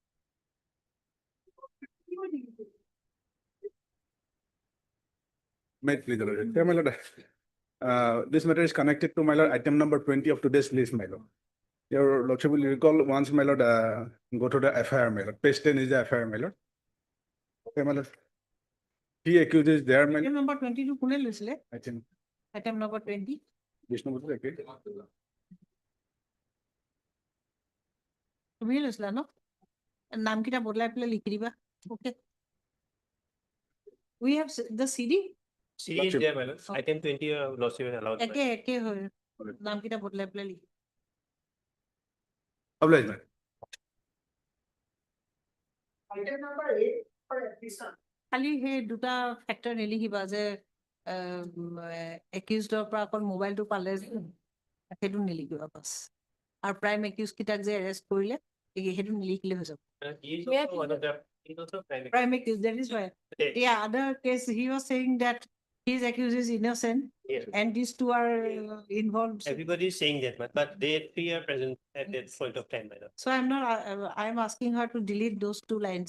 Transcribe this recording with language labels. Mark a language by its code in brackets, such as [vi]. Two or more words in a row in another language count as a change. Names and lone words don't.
[en] Made please, Lord. Yeah, my lord. This matter is connected to my lord item number 20 of today's list, my lord. Your lordship will recall once, my lord, go to the FIR, my lord. Page 10 is the FIR, my lord. Okay, my lord. He accuses there, my Item number 22 [as] কোনে লৈছিলে? [en] item. Item number 20. This number is okay. [as] তুমি লৈছিলা ন? নাম কিটা বদলাই পেলাই লিখি দিবা। Okay. [en] We have the CD. CD is there, my lord. Item 20, lordship is allowed. [as] একে হয়। নাম কিটা বদলাই পেলাই লিখি। [en] Obliged, my lord. Item number 8 for admission. [as] খালি সেই দুটা ফেক্টৰ নিলিখিবা যে একিউজডৰ পৰা অকল মোবাইলটো পালে সেইটো নিলিখিবা বাছ। আৰু [en] prime accuse [as] কিটাক যে এৰেষ্ট কৰিলে সেইটো নিলিখিলে হৈ যাব। [en] He is also one of the, he's also prime. Prime accused, that is why. Okay. Yeah, other case, he was saying that his accused is innocent Yes. and these two are involved. Everybody is saying that, but they 3 are present at that point of time, my lord. So I'm not, I'm asking her to delete those 2 lines.